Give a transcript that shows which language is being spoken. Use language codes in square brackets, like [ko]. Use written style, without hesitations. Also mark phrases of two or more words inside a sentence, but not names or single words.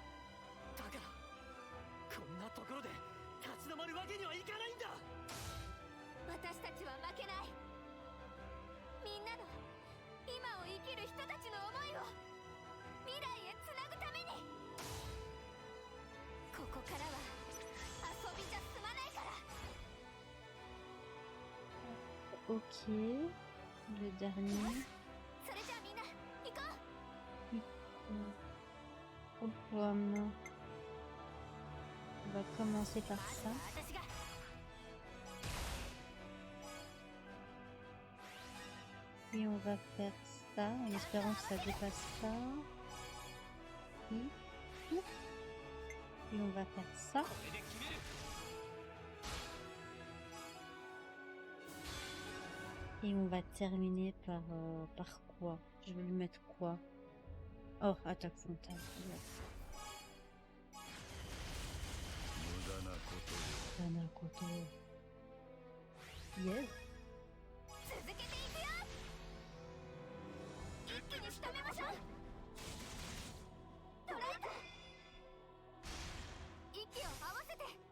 [ja] だからこんなところで立ち止まるわけにはいかないんだ。私たちは負けない。みんなの今を生きる人たちの思いを未来へつなぐために。ここからは遊びじゃ済まないから。 [fr] Ok, le dernier. [ja] それじゃあみんな行こう。 [fr] Programme. On va commencer par [ja] まず [fr] ça. [ja] は私が。 [fr] Et on va faire ça en espérant que ça dépasse ça. Et on va faire ça. [ja] これで決める。 [fr] Et on va terminer par quoi? Je vais lui mettre quoi? Oh, attaque frontale. [ja] 無駄なことよ。 Dana Koto. Yes. 続けていくよ。一気に仕留めましょう。捉えた。息を合わせて。